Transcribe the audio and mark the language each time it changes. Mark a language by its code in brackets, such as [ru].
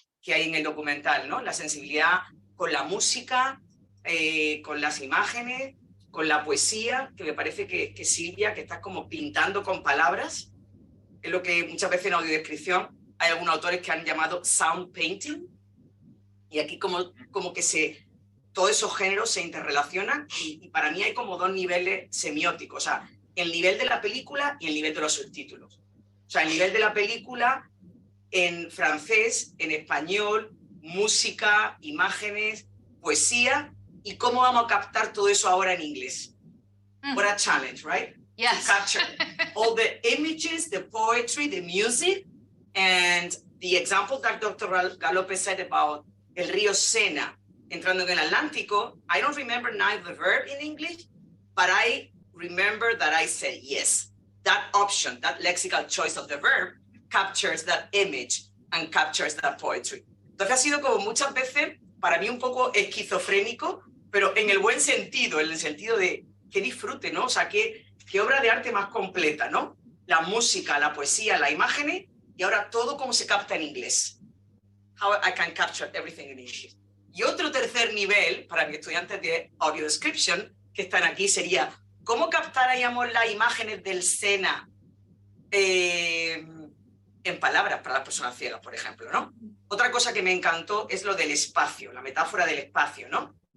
[es] que hay en el documental, ¿no? La sensibilidad con la música, con las imágenes, con la poesía, que me parece que Silvia, que estás como pintando con palabras, es lo que muchas veces en audiodescripción hay algunos autores que han llamado sound painting, y aquí como que todos esos géneros se interrelacionan y para mí hay como dos niveles semióticos, o sea, el nivel de la película y el nivel de los subtítulos. O sea, el nivel de la película en francés, en español, música, imágenes, poesía, y cómo vamos a captar todo eso ahora en inglés. [en] What a challenge, right? Yes. To capture all the images, the poetry, the music, and the example that Dr. [es] Galope [en] said about [es] el río Sena entrando en el Atlántico. [en] I don't remember now the verb in English, but I remember that I said yes. That option, that lexical choice of the verb captures that image and captures that poetry. [es] Entonces ha sido como muchas veces para mí un poco esquizofrénico, pero en el buen sentido, en el sentido de que disfrute, ¿no? O sea, qué obra de arte más completa, ¿no? La música, la poesía, las imágenes, y ahora todo como se capta en inglés. [en] How I can capture everything in English. [es] Y otro tercer nivel, para mis estudiantes de audio description, que están aquí, sería cómo captaríamos las imágenes del Sena en palabras para las personas ciegas, por ejemplo, ¿no? Otra cosa que me encantó es lo del espacio, la metáfora del espacio, ¿no?